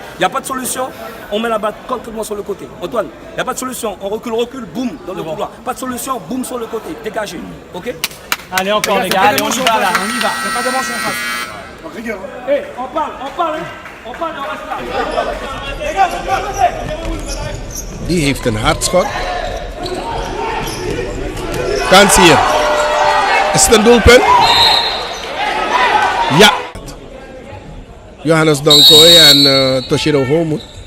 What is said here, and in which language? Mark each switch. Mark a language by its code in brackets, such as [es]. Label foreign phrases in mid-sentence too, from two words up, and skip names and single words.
[fr] Il n'y a pas de solution, on met la balle complètement sur le côté. Antoine, il n'y a pas de solution, on recule, boum, dans le couloir. Pas de solution, boum sur le côté, dégagé. Ok? Allez encore les gars, allez, on y va là, on y va. C'est pas de manche en face. Hé, on parle, hein. On parle et on reste là. [nl] Die heeft een hardschot. Kans hier. Is het een doelpunt? Ja. Johannes Donkoy en Toshiro Homo.